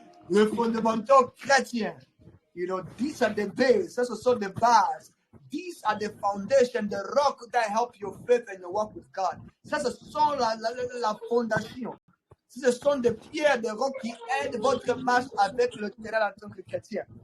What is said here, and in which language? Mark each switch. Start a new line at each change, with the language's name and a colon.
French: Le fondamental chrétien.
English: You know, these are the base.
French: Ce sont des bases.
English: These are the foundation, the rock that help your faith and your walk with God.
French: Ça, ce sont la fondation. Ce sont des pierres, des rocs qui aident votre marche avec le terrain en tant que chrétien.